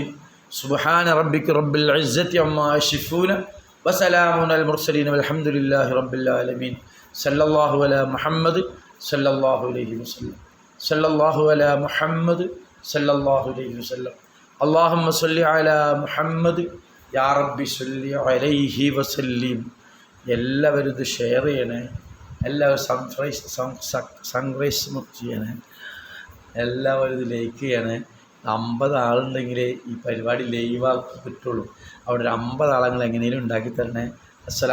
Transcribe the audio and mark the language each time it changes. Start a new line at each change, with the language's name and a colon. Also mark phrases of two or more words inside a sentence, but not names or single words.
Arabic: سبحان ربك رب العزة عما يصفون وسلام على المرسلين والحمد لله رب العالمين. صلى الله على محمد صلى الله عليه وسلم. صلى الله على محمد صلى الله عليه وسلم. اللهم صل على محمد يا ربي صل عليه وسلم.
Malayalam: എല്ലാവരും ഇത് ഷെയർ ചെയ്യണേ. എല്ലാവരും സൺറൈസ് ചെയ്യണേ. എല്ലാവരും ഇത് ലൈക്ക് ചെയ്യണേ. 50 ആളുണ്ടെങ്കിലേ ഈ പരിപാടി ലൈവാക്കി കിട്ടുള്ളൂ. അവിടെ ഒരു 50 ആളെങ്ങൾ എങ്ങനെയും ഉണ്ടാക്കി തരണേ.